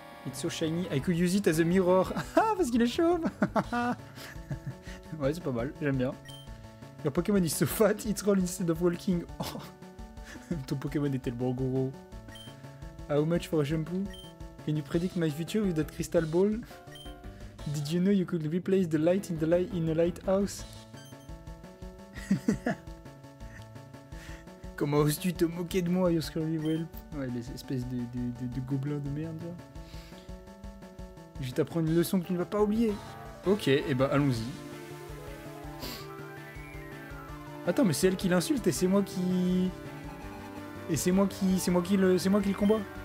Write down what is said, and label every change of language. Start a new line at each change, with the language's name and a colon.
English: It's so shiny, I could use it as a mirror.
French: Ah, parce qu'il est chauve. Ouais, c'est pas mal, j'aime bien.
English: Your Pokémon is so fat, it's roll instead of walking. Oh.
French: Ton Pokémon est tellement gros.
English: How much for a shampoo? Can you predict my future with that crystal ball? Did you know you could replace the light in a lighthouse?
French: Comment oses-tu te moquer de moi, Yoskuri Whelp? Ouais, les espèces de gobelins de merde, là. Je vais t'apprendre une leçon que tu ne vas pas oublier. Ok, et bah allons-y. Attends, mais c'est elle qui l'insulte et c'est moi qui... Et c'est moi qui le combat.